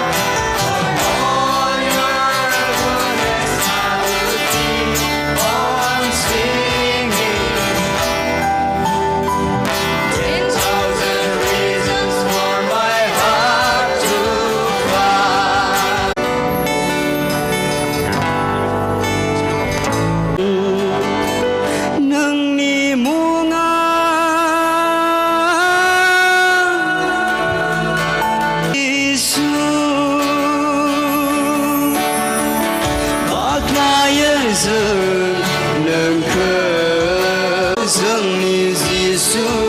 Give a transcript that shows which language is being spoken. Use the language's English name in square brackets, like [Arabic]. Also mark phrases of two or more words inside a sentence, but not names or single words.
[English] For all your goodness, I will keep on singing. 10,000 reasons for my heart to cry. [Bodo] नोंनि मुङा येशु बाख्नायो जों नोंखौ जोंनि जिसु